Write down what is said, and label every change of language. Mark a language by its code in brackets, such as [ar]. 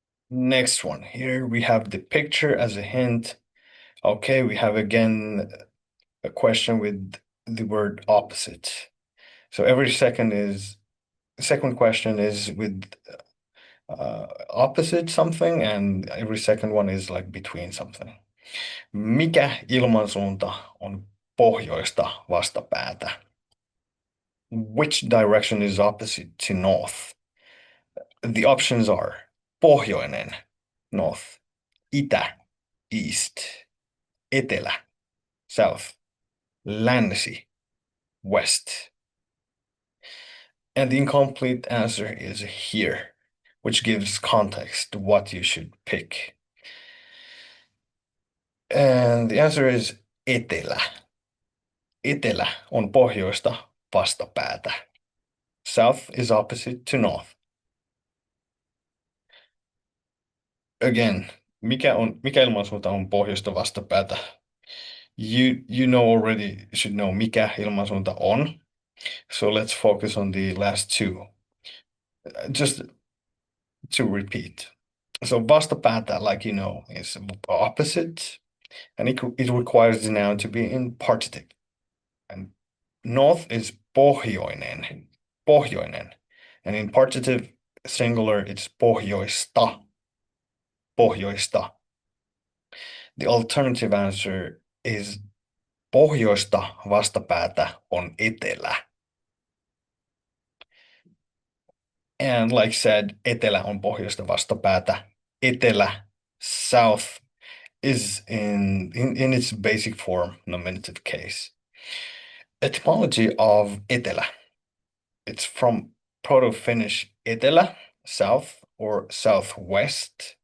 [en] Next one. Here we have the picture as a hint. Okay, we have again a question with the word opposite. So every second question is with opposite something, and every second one is like between something. [fi] Mikä ilmansuunta on pohjoista vastapäätä? [en] Which direction is opposite to north? The options are pohjoinen, north, itä, east, etelä, south, länsi, west. And the incomplete answer is here, which gives context to what you should pick. And the answer is etelä. [fi] Etelä on pohjoista vastapäätä. [en] South is opposite to north. Again, [fi] mikä ilmansuunta on pohjoista vastapäätä? [en] You know already should know [fi] mikä ilmansuunta on. [en] So let's focus on the last two. Just to repeat. So vastapäätä, like you know, is opposite, and it requires the noun to be in partitive. And north is pohjoinen, pohjoinen. And in partitive singular, it's pohjoista, pohjoista. The alternative answer is [fi] pohjoista vastapäätä on etelä. [en] And like said, [fi] etelä on pohjoista vastapäätä. [en] Etelä, south, is in its basic form, nominative case. Etymology of etelä. It's from Proto-Finnish etelä, south or southwest.